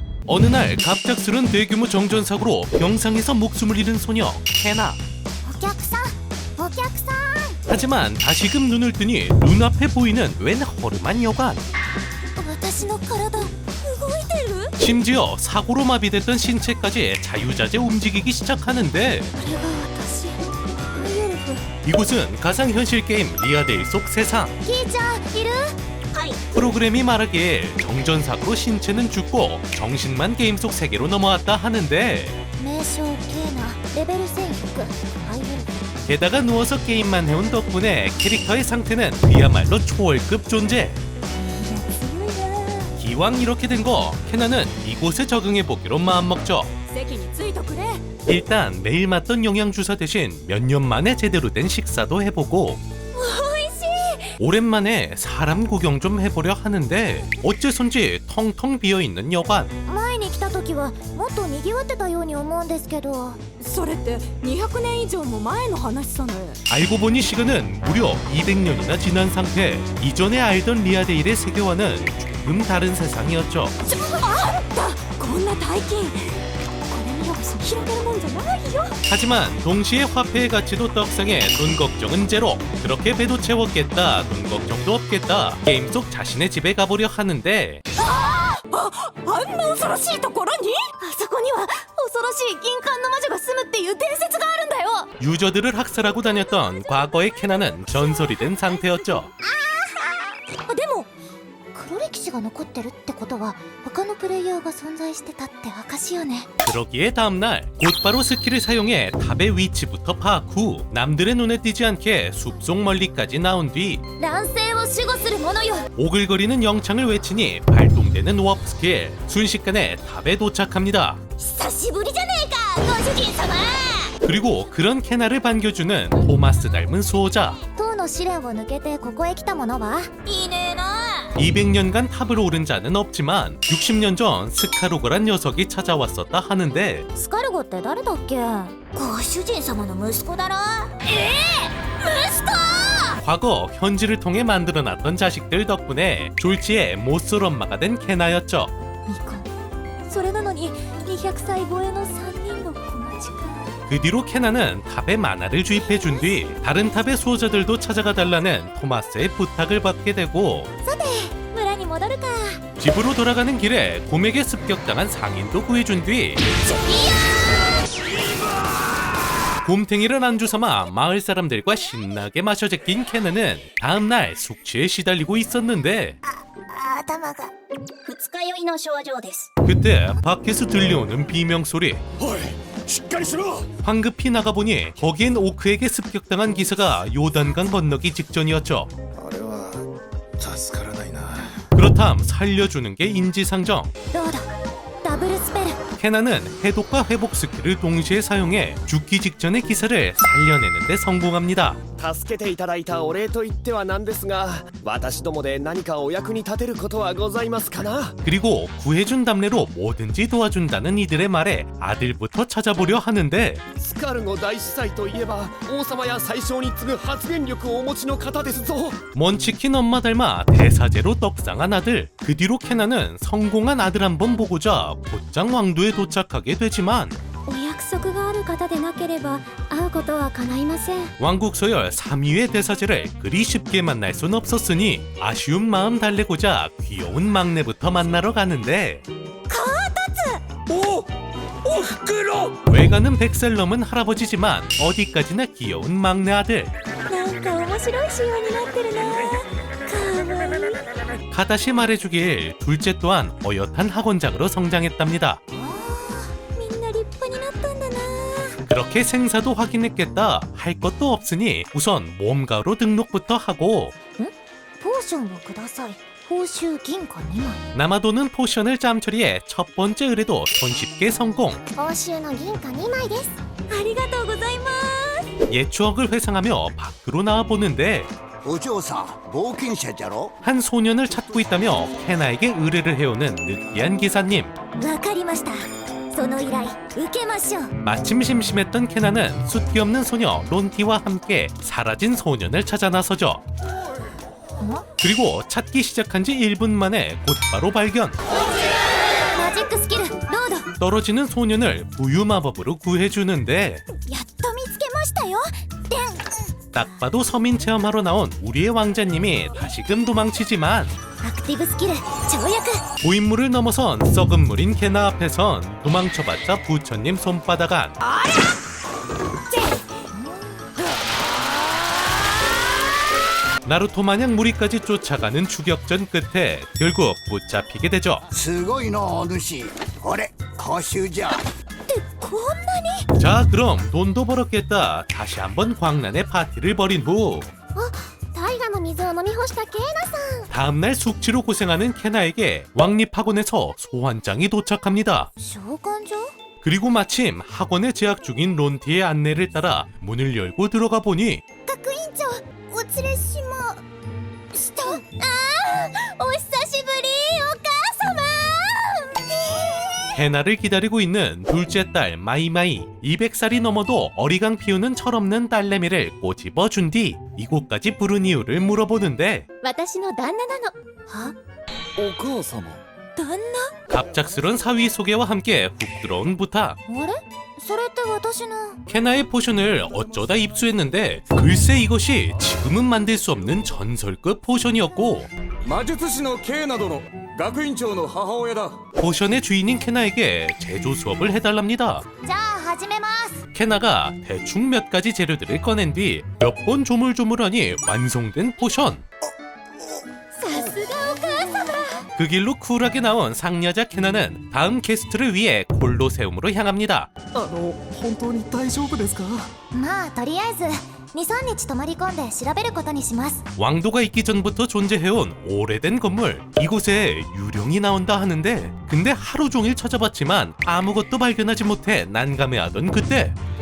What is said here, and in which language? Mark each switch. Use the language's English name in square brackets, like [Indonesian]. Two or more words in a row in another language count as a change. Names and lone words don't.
[Korean] 어느 날 갑작스런 대규모 정전사고로 병상에서 목숨을 잃은 소녀 캐나. [Japanese] お客さんお客さん [Korean] 하지만 다시금 눈을 뜨니 눈앞에 보이는 웬 허름한 여관. [Japanese] 私の体動いてる [Korean] 심지어 사고로 마비됐던 신체까지 자유자재 움직이기 시작하는데 [Japanese] あれが私ユルフ [Korean] 이곳은 가상현실 게임 리아데이 속 세상. [Japanese] キーちゃんいるはい [Korean] 프로그램이 말하기에 정전사고로 신체는 죽고 정신만 게임 속 세계로 넘어왔다 하는데 [Japanese] 名称ケーナレベル1100アイユルフ [Korean] 게다가 누워서 게임만 해온 덕분에 캐릭터의 상태는 그야말로 초월급 존재. [Japanese] いや強いな [Korean] 기왕 이렇게 된 거 캐나는 이곳에 적응해보기로 마음먹죠. [Japanese] 席についとくれ [Korean] 일단 매일 맞던 영양주사 대신 몇 년 만에 제대로 된 식사도 해보고 [Japanese] おいしい [Korean] 오랜만에 사람 구경 좀 해보려 하는데 어째선지 텅텅 비어있는 여관. [Japanese] 前に来た時はもっと賑わってたように思うんですけどそれって200年以上も前の話さね。 [Korean] 알고 보니 시간은 무려 200년이나 지난 상태. 이전에 알던 리아데일의 세계와는 조금 다른 세상이었죠. [Japanese] こんな大金これ見よがしに広げるもんじゃないよ。 [Korean] 하지만 동시에 화폐의 가치도 떡상해 돈 걱정은 제로. 그렇게 배도 채웠겠다, 돈 걱정도 없겠다. 게임 속 자신의 집에 가보려 하는데 [Japanese] あんな恐ろしいところにあそこには恐ろしい銀冠の魔女が住むっていう伝説があるんだよ。 [Korean] 유저들을 학살하고 다녔던 과거의 캐나는 전설이 된 상태였죠. [Japanese] あでも黒歴史が残ってるってことは他のプレイヤーが存在してたって証よね [Korean] 그러기에 다음날 곧바로 스킬을 사용해 탑의 위치부터 파악 후 남들의 눈에 띄지 않게 숲속 멀리까지 나온 뒤 [Japanese] 乱世を守護する者よ [Korean] 오글거리는 영창을 외치니 발동되는 워프 스킬. 순식간에 탑에 도착합니다. [Japanese] 久しぶりじゃねえかご主人様 [Korean] 그리고 그런 캐나를 반겨주는 토마스 닮은 수호자. [Japanese] 塔の試練を抜けてここへ来た者はいねえな [Korean] 200년간 탑을 오른 자는 없지만 60년 전 스카로그란 녀석이 찾아왔었다 하는데 [Japanese] スカルゴって誰だっけご主人様の息子だろ息子 [Korean] 과거 현지를 통해 만들어놨던 자식들 덕분에 졸지에 못쏠 엄마가 된 캐나였죠. [Japanese] 未婚それなのに200歳超えの3人の子待ちか [Korean] 그 뒤로 캐나는 탑에 만화를 주입해준 뒤 다른 탑의 수호자들도 찾아가 달라는 토마스의 부탁을 받게 되고 [Japanese] さて村に戻るか [Korean] 집으로 돌아가는 길에 곰에게 습격당한 상인도 구해준 뒤 곰탱이를 안주 삼아 마을 사람들과 신나게 마셔 제낀 캐나는 다음날 숙취에 시달리고 있었는데 [Japanese] 頭が二日酔いの症状です。 [Korean] 그때 밖에서 들려오는 비명소리. [Japanese] おいしっかりしろ [Korean] 황급히 나가보니 거기엔 오크에게 습격당한 기사가 요단강 건너기 직전이었죠. [Japanese] あれは助からないな [Korean] 그렇담 살려주는 게 인지상정. [Japanese] どうだダブルスペル [Korean] 캐나는 해독과 회복 스킬을 동시에 사용해 죽기 직전의 기사를 살려내는 데 성공합니다. [Japanese] 助けていただいたお礼と言ってはなんですが、私どもで何かお役に立てることはございますかな。 [Korean] 그리고 구해준 답례로 뭐든지 도와준다는 이들의 말에 아들부터 찾아보려 하는데 [Japanese] スカルゴ大司祭といえば王様や宰相に次ぐ発言力をお持ちの方ですぞ。 [Korean] 먼치킨 엄마 닮아 대사제로 떡상한 아들. 그 뒤로 캐나는 성공한 아들 한 번 보고자 곧장 왕도에 도착하게 되지만 [Japanese] お約束がある方でなければ会うことは叶いません [Korean] 왕국 소열 3위의 대사제를 그리 쉽게 만날 순 없었으니 아쉬운 마음 달래고자 귀여운 막내부터 만나러 가는데 [Japanese] おおふくろ [Korean] 외가는 100살 넘은 할아버지지만 어디까지나 귀여운 막내 아들. [Japanese] なんか面白い仕様になってるなかわいい [Korean] 가다시 말해주길 둘째 또한 어엿한 학원장으로 성장했답니다. [Japanese] みんな立派になったんだな [Korean] 그렇게 생사도 확인했겠다 할 것도 없으니 우선 모험가로 등록부터 하고 [Japanese] ポーションをください報酬銀貨2枚 [Korean] 남아도는 포션을 짬처리해 첫 번째 의뢰도 손쉽게 성공. [Japanese] 報酬の銀貨2枚ですありがとうございます [Korean] 옛 추억을 회상하며 밖으로 나와보는데 [Japanese] お嬢さん冒険者じゃろ [Korean] 한 소년을 찾고 있다며 캐나에게 의뢰를 해오는 느끼한 기사님. [Japanese] わかりましたその依頼受けましょう [Korean] 마침 심심했던 캐나는 숫기 없는 소녀 론티와 함께 사라진 소년을 찾아 나서죠. 그리고 찾기 시작한 지 1분 만에 곧바로 발견. [Japanese] マジックスキル [Korean] 떨어지는 소년을 부유 마법으로 구해주는데 [Japanese] やっと見つけましたよ。でん [Korean] 딱 봐도 서민 체험하러 나온 우리의 왕자님이 다시금 도망치지만 [Japanese] アクティブスキル跳躍。 [Korean] 고인물을 넘어선 썩은 물인 케나 앞에선 도망쳐봤자 부처님 손바닥 안. 나루토 마냥 무리까지 쫓아가는 추격전 끝에 결국 붙잡히게 되죠. [Japanese] すごいの主これ講習じゃこんなに [Korean] 자, 그럼 돈도 벌었겠다. 다시 한번 광란의 파티를 벌인 후 [Japanese] 大河の水を飲み干したケイナさん。 [Korean] 다음날 숙취로 고생하는 케나에게 왕립학원에서 소환장이 도착합니다. [Japanese] 召喚状 [Korean] 그리고 마침 학원에 재학 중인 론티의 안내를 따라 문을 열고 들어가 보니 [Japanese] 学院長お連れしました。お久しぶりお母様。 [Korean] 케나를 기다리고 있는 둘째 딸 마이마이. 200살이 넘어도 어리광 피우는 철없는 딸내미를 꼬집어 준 뒤 이곳까지 부른 이유를 물어보는데 [Japanese] 私の旦那なの。は？お母様。旦那？ [Korean] 갑작스런 사위 소개와 함께 훅 들어온 부탁. [Japanese] あれ？それって私の。 [Korean] 케나의 포션을 어쩌다 입수했는데 글쎄 이것이 지금은 만들 수 없는 전설급 포션이었고 [Japanese] 魔術師のケイナ殿学院長の母親だ [Korean] 포션의 주인인 케나에게 제조 수업을 해달랍니다. [Japanese] じゃあ始めます。 [Korean] 케나가 대충 몇 가지 재료들을 꺼낸 뒤 몇 번 조물조물하니 완성된 포션. [Japanese] さすがお母様。 [Korean] 그 길로 쿨하게 나온 상여자 케나는 다음 게스트를 위해 콜로세움으로 향합니다. [Japanese] 本当に大丈夫ですか？まあとりあえず2、3日泊まり込んで調べることにします。 [Korean] 왕도가 있기 전부터 존재해온 오래된 건물. 이곳에 유령이 나온다 하는데 근데 하루 종일 찾아봤지만 아무것도 발견하지 못해 난감해하던 그때